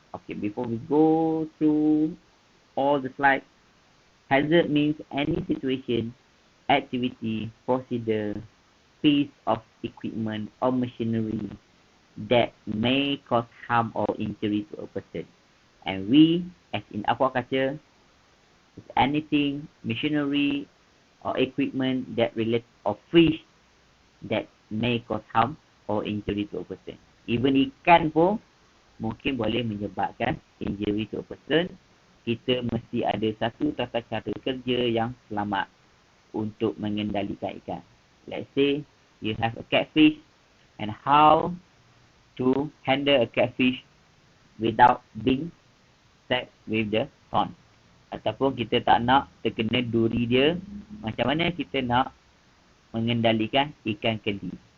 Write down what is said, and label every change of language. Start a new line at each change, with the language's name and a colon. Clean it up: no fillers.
English: Okay, before we go through all the slides, hazard means any situation, activity, procedure, piece of equipment or machinery that may cause harm or injury to a person. And we, as in aquaculture, is anything, machinery or equipment that relate or fish that may cause harm or injury to a person.
Malay: Even ikan pun mungkin boleh menyebabkan
English: injury to a person.
Malay: Kita mesti ada satu tata cara kerja yang selamat untuk mengendalikan ikan.
English: Let's say you have a catfish and how to handle a catfish without being set with the thorn.
Malay: Ataupun kita tak nak terkena duri dia, macam mana kita nak mengendalikan ikan keli.